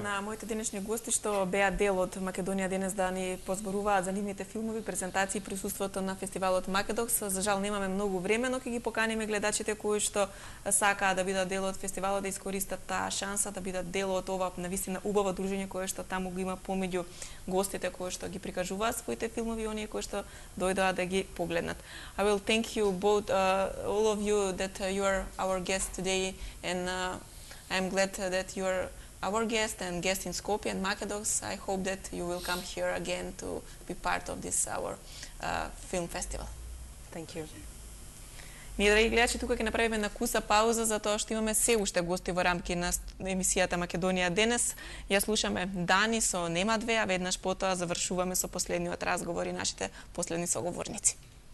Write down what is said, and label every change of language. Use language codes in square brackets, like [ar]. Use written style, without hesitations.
[mk] Јас на моите денешни гости што беа дел од Македонија денес да ни позборуваат за нивните филмови, презентации, присуството на фестивалот Македокс. За жал немаме многу време, но ќе ги поканиме гледачите кои што сакаат да бидат дел од фестивалот да искористат таа шанса да бидат дел од ова навистина убаво дружење кое што таму го има помеѓу гостите кои што ги прикажуваат своите филмови и оние кои што дојдоа да ги погледнат. [en] I will thank you both, all of you, that you are our guest today, and I'm glad that you are our guest and guest in Skopje and Makedox. I hope that you will come here again to be part of this our film festival. Thank you. [mk] Ние, драги гледачи, тука ќе направиме на куса пауза, затоа што имаме се уште гости во рамки на емисијата Македонија денес. Ја слушаме Дани со Нема две, а веднаш потоа завршуваме со последниот разговор и нашите последни соговорници.